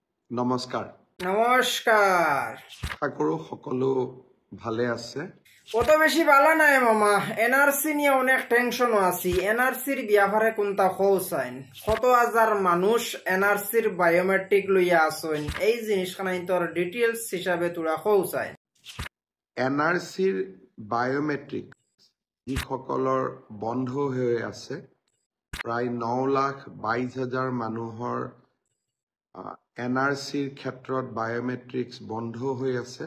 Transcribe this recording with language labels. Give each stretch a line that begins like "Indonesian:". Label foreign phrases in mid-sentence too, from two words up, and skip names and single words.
Assamese: নমস্কাৰ
Bangla: নমস্কার।
Assamese: ঠাকুর সকলো ভালে আছে
Bangla: কত বেশি ভালো নাই মামা। এনআরসি নিয়ে অনেক টেনশন আছি। এনআরসির ব্যাপারে কোনটা খোঁজাইন, কত হাজার মানুষ এনআরসির বায়োমেট্রিক লইয়া আসেন, এই জিনিসখানা তোর ডিটেলস হিসাবে তোরা খোঁজাইন।
Assamese: এনআরসিৰ বায়োমেট্ৰিক যিসকলৰ বন্ধ হৈ আছে প্ৰায় 9,22,000 মানুহৰ এনআৰসিৰ ক্ষেত্ৰত বায়োমেট্ৰিক্স বন্ধ হৈ আছে।